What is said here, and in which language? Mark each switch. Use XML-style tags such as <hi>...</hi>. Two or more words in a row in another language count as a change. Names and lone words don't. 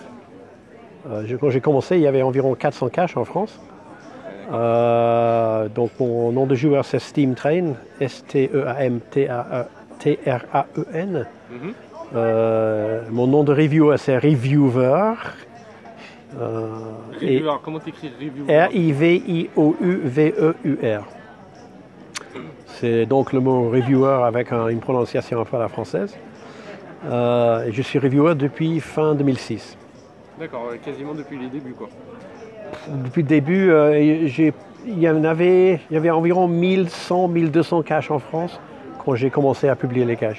<fr>Quand j'ai commencé, il y avait environ 400 caches en France. Donc mon nom de joueur c'est Steamtrain, S-T-E-A-M-T-R-A-E-N. Mon nom de reviewer c'est Reviewer. Reviewer, comment t'écris Reviewer? R-I-V-I-O-U-V-E-U-R. C'est donc le mot reviewer avec une prononciation un peu à la française. Je suis reviewer depuis fin 2006. D'accord, quasiment depuis les débuts quoi. Depuis le début, il y avait environ 1100-1200 caches en France quand j'ai commencé à publier les caches.</fr>